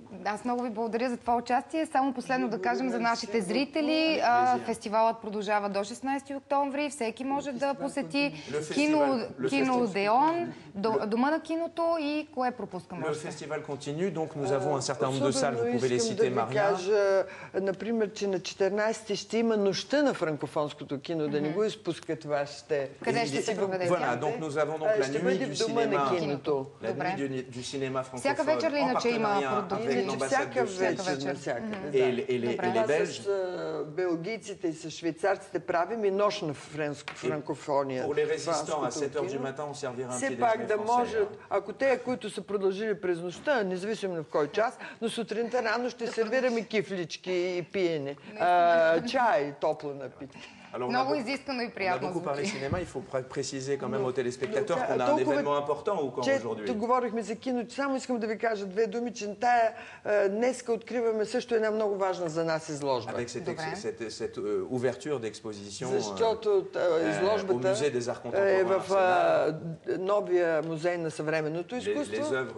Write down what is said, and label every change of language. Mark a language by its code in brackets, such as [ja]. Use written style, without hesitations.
[bg] Аз много ви благодаря за това участие. Само последно да кажем за нашите зрители. Фестивалът продължава до 16 октомври. Всеки може да посети Кино Одеон, Дома на киното и кое пропускам още? [fr] Le festival continue, donc nous avons un certain nombre de salles, vous pouvez les citer, Maria. [bg] Кажа, например, че на 14 ще има нощта на франкофонското кино, да не го изпускат вашите. Къде ще се проведе? [fr] Voilà, donc nous avons donc la nuit du cinéma. La nuit du cinéma francophone. [bg] Всяка вечер ли иначе има продукции? Всяка вечер, навсякъде. [fr] Et les Belges. [bg] С белгийците и с швейцарците правим и нощ на франкофония. [fr] Pour les résistants, à 7 heures du matin, on servira un petit [bg] все пак да можат, ако те, които са продължили през нощта, независимо в кой час, но сутринта рано ще сервираме кифлички и пиене. Чай, топло напитки. Много изискано и приятно. [fr] On a beaucoup parlé cinéma, il faut préciser quand même aux téléspectateurs qu'on a un événement important ou quand aujourd'hui. [bg] Тук говорихме за кино, само искам да ви кажа две думи, че днеска откриваме също една много важна за нас изложба. [fr] Avec cette ouverture d'exposition [bg] защото изложбата е в новия музей на съвременното изкуство.